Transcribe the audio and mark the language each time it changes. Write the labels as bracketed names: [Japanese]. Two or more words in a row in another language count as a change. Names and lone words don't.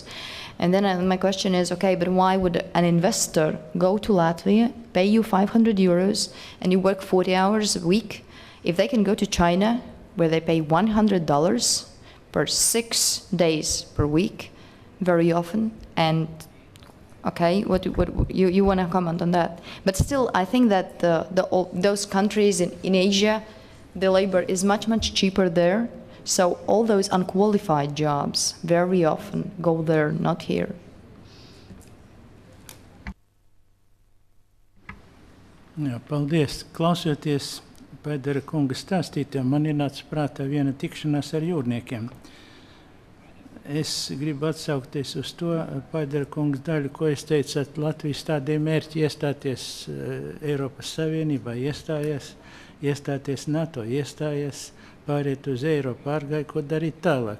[English] And then my question is, okay, but why would an investor go to Latvia, pay you €500, and you work 40 hours a week, if they can go to China, where they pay $100 per 6 days per week, very often, and okay, what you want to comment on that? But still, I think that those countries in Asia, the labor is much cheaper there. So all those unqualified jobs very often go there, not here. [Latvian] Jā, paldies. Klausoties Paidera kunga stāstītiem, man ienāca prātā viena tikšanās ar jūrniekiem. Es gribu atsaukties uz to Paidera kungas daļu, ko es teicu, ka Latvijas tādiem mērķi iestāties Eiropas Savienībā, iestāties NATO, iestājies, pāriet uz Eiropu, pārgāja, ko darīt tālāk.